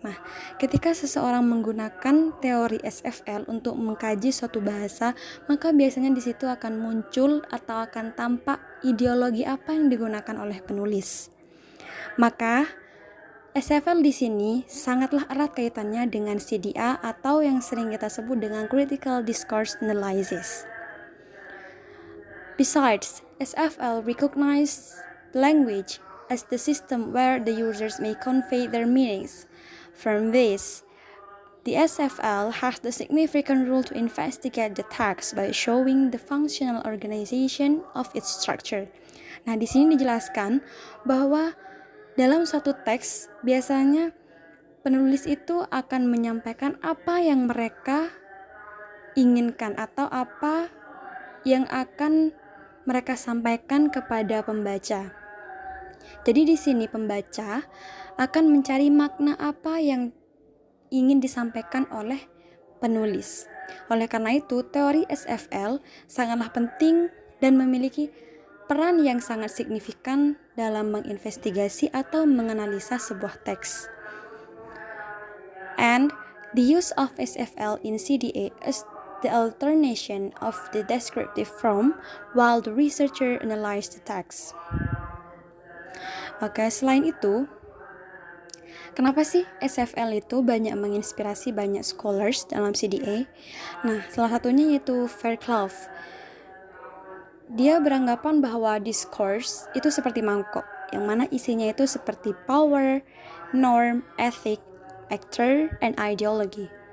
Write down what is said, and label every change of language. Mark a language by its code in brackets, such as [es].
[id] Nah, ketika seseorang menggunakan teori SFL untuk mengkaji suatu bahasa, maka biasanya di situ akan muncul atau akan tampak ideologi apa yang digunakan oleh penulis. Maka SFL di sini sangatlah erat kaitannya dengan CDA atau yang sering kita sebut dengan Critical Discourse Analysis. [en] Besides, SFL recognizes language as the system where the users may convey their meanings. From this, the SFL has the significant role to investigate the text by showing the functional organization of its structure. [id] Nah, di sini dijelaskan bahwa dalam suatu teks biasanya penulis itu akan menyampaikan apa yang mereka inginkan atau apa yang akan mereka sampaikan kepada pembaca. Jadi di sini pembaca akan mencari makna apa yang ingin disampaikan oleh penulis. Oleh karena itu, teori SFL sangatlah penting dan memiliki peran yang sangat signifikan dalam menginvestigasi atau menganalisa sebuah teks. [en] And the use of SFL in CDA is the alternation of the descriptive form while the researcher analyzes the text. [id] Oke, selain itu, kenapa sih SFL itu banyak menginspirasi banyak scholars dalam CDA? Nah, salah satunya yaitu Fairclough. Dia beranggapan bahwa discourse itu seperti mangkok, yang mana isinya itu seperti [en] power, norm, ethic, actor, and ideology.